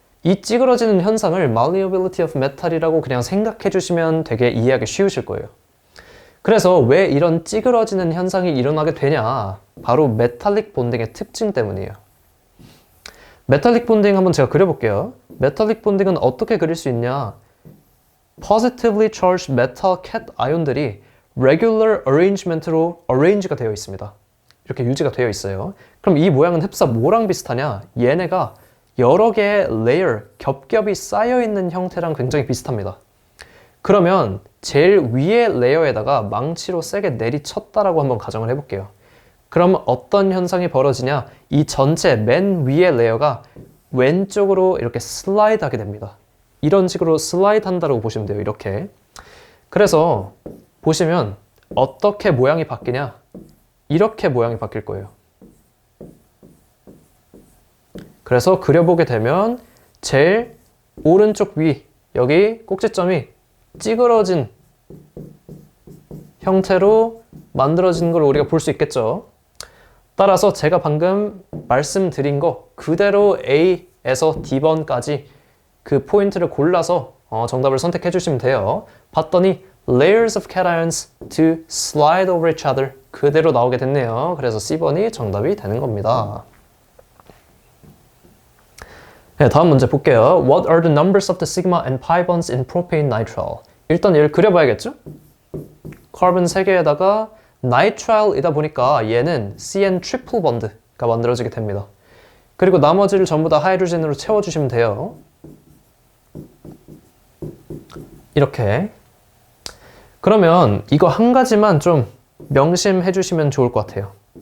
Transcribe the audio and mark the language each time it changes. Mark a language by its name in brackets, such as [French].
[Korean] 이 찌그러지는 현상을 malleability of metal이라고 그냥 생각해 주시면 되게 이해하기 쉬우실 거예요. 그래서 왜 이런 찌그러지는 현상이 일어나게 되냐? 바로 메탈릭 본딩의 특징 때문이에요. 메탈릭 본딩 한번 제가 그려볼게요. 메탈릭 본딩은 어떻게 그릴 수 있냐? positively charged metal cat 아이온들이 regular arrangement로 arrange가 되어 있습니다. 이렇게 유지가 되어 있어요. 그럼 이 모양은 흡사 뭐랑 비슷하냐? 얘네가 여러 개의 layer, 겹겹이 쌓여있는 형태랑 굉장히 비슷합니다. 그러면 제일 위의 레이어에다가 망치로 세게 내리쳤다라고 한번 가정을 해볼게요. 그럼 어떤 현상이 벌어지냐? 이 전체 맨 위의 레이어가 왼쪽으로 이렇게 슬라이드 하게 됩니다. 이런 식으로 슬라이드 한다고 보시면 돼요. 이렇게. 그래서 보시면 어떻게 모양이 바뀌냐? 이렇게 모양이 바뀔 거예요. 그래서 그려보게 되면 제일 오른쪽 위 여기 꼭지점이 찌그러진 형태로 만들어진 걸 우리가 볼 수 있겠죠. 따라서 제가 방금 말씀드린 거 그대로 A에서 D번까지 그 포인트를 골라서 정답을 선택해 주시면 돼요. 봤더니 [English] layers of cations to slide over each other [Korean] 그대로 나오게 됐네요. 그래서 C번이 정답이 되는 겁니다. 네, 다음 문제 볼게요. [English] What are the numbers of the sigma and pi bonds in propane nitrile? [Korean] 일단 얘를 그려봐야겠죠? 카본 3개에다가 nitrile이다 보니까 얘는 CN 트리플 번드가 만들어지게 됩니다. 그리고 나머지를 전부 다 하이드로젠으로 채워주시면 돼요. 이렇게. 그러면 이거 한 가지만 좀 명심해 주시면 좋을 것 같아요.